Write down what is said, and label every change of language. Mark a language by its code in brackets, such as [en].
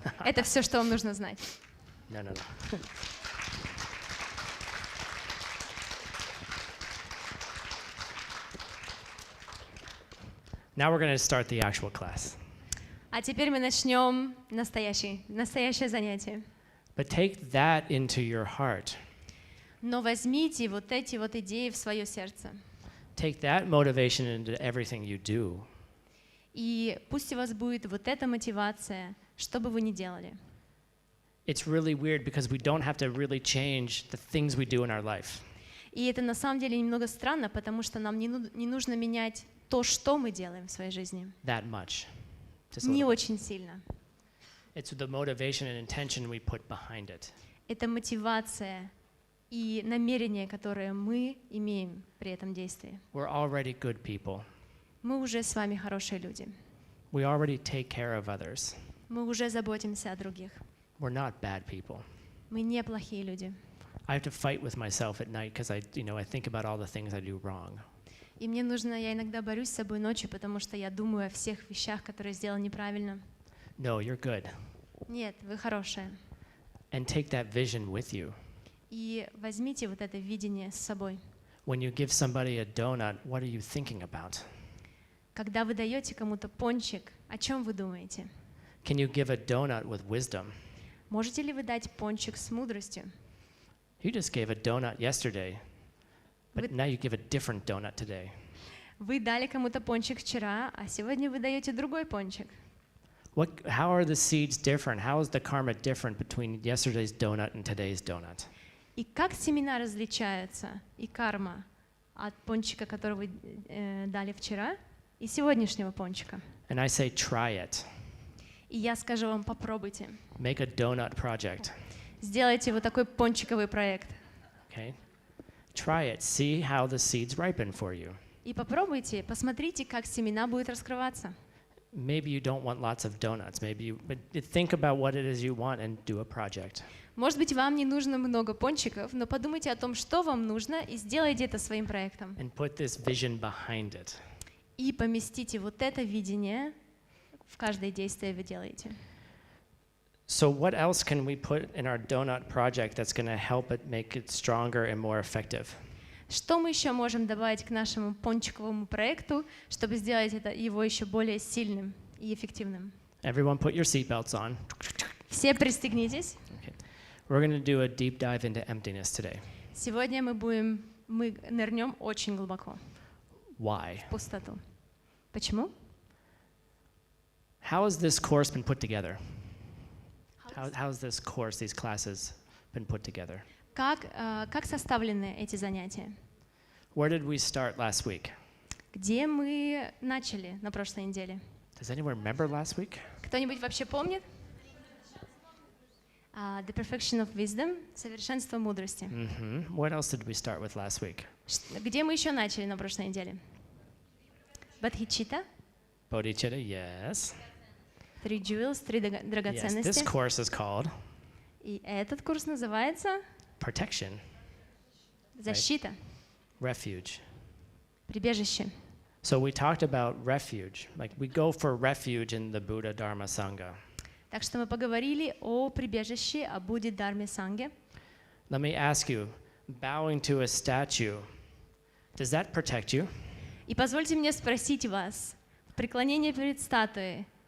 [ru] Это все, что вам нужно знать. [en] No. Now we're going to start the actual class. [ru] А теперь мы начнем настоящее занятие. [en] But take that into your heart. [ru] Но возьмите вот эти вот идеи в свое сердце. [en] Take that motivation into everything you do. [ru] И пусть у вас будет вот эта мотивация, что бы вы ни делали. [en] It's really weird because we don't have to really change the things we do in our life. [ru] И это на самом деле немного странно, потому что нам не нужно менять то, что мы делаем в своей жизни. [en] That much. Just a [ru] Не [en] little. [ru] очень сильно. [en] It's the motivation and intention we put behind it. [ru] Это мотивация и намерения, которые мы имеем при этом действии. [en] We're already good people. [ru] Мы уже с вами хорошие люди. [en] We already take care of others. [ru] Мы уже заботимся о других. [en] We're not bad people. [ru] Мы не плохие люди. [en] I have to fight with myself at night because I think about all the things I do wrong. [ru] И мне нужно, я иногда борюсь с собой ночью, потому что я думаю о всех вещах, которые сделал неправильно. [en] No, you're good. [ru] Нет, вы хорошие. [en] And take that vision with you. [ru] И возьмите вот это видение с собой. [en] When you give somebody a donut, what are you thinking about? [ru] Когда вы даете кому-то пончик, о чем вы думаете? [en] Can you give a donut with wisdom? [ru] Можете ли вы дать пончик с мудростью? [en] You just gave a donut yesterday, but With- now you give a different donut today. [ru] Вы дали кому-то пончик вчера, а сегодня вы даете другой пончик. [en] How are the seeds different? How is the karma different between yesterday's donut and today's donut? [ru] И как семена различаются, и карма от пончика, который вы дали вчера, и сегодняшнего пончика? [en] And I say, try it. [ru] И я скажу вам, попробуйте. [en] Make a donut project, [ru] Сделайте вот такой пончиковый проект. [en] okay? Try it. See how the seeds ripen for you. [ru] И попробуйте, посмотрите, как семена будут раскрываться. [en] Maybe you don't want lots of donuts. But think about what it is you want and do a project. [ru] Может быть, вам не нужно много пончиков, но подумайте о том, что вам нужно, и сделайте это своим проектом. [en] And put this vision behind it. [ru] И поместите вот это видение в каждое действие вы делаете. [en] So what else can we put in our donut project that's going to help it make it stronger and more effective? [ru] Что мы еще можем добавить к нашему пончиковому проекту, чтобы сделать его еще более сильным и эффективным? [en] Everyone put your seatbelts on. [ru] Все пристегнитесь. [en] Okay. We're going to do a deep dive into emptiness today. [ru] Сегодня мы нырнем очень глубоко [en] Why? [ru] в пустоту. Почему? [en] How has this course been put together? How's this course, these classes, been put together? [ru] Как составлены эти занятия? [en] Where did we start last week? [ru] Где мы начали на прошлой неделе? [en] Does anyone remember last week? [ru] Кто-нибудь вообще помнит? [en] The perfection of wisdom, [ru] совершенство мудрости. [en] What else did we start with last week? [ru] Где мы еще начали на прошлой неделе? Бодхичитта, [en] Bodhicitta, yes. 3 jewels, 3 Yes, this [ru] драгоценности. [en] course is called [ru] И этот курс называется [en] Protection, [ru] «Защита», [en] Refuge. [ru] «Прибежище». [en] So we talked about refuge. Like we go for refuge in the Buddha Dharma Sangha. [ru] Так что мы поговорили о прибежище, о Будде, Дharме, Санге. [en] Let me ask you, bowing to a statue, does that protect you? [ru] И позвольте мне спросить вас, преклонение перед статуей,